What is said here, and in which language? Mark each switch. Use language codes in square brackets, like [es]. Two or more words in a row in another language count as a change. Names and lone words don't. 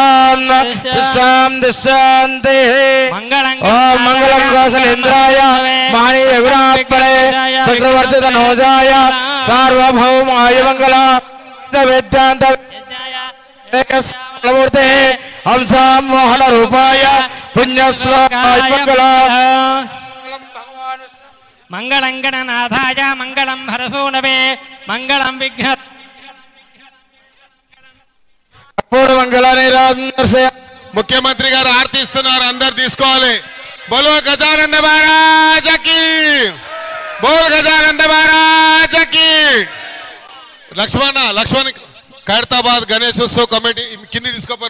[sa] शान्तिः ॐ मङ्गलं कौशलेन्द्राय महनीय विराट्पणे चक्रवर्ति तनोजाय सार्वभौमाय मङ्गल वेदान्त मूर्ते हंसा मोहन रूपाय पुण्यश्लोकाय मंगलं गणनाथाय मंगलं हरसूनवे मंगलं विघ्न [te] ముఖ్యమంత్రి గారు ఆర్తి ఇస్తున్నారు, అందరు తీసుకోవాలి. [hi] बोलो गजानंद महाराज की, बोल गजानंद महाराज की. [te] లక్ష్మణ్ ఖైరతాబాద్ గణేశోత్సవ్ కమిటీ కింది తీసుకోపోరు.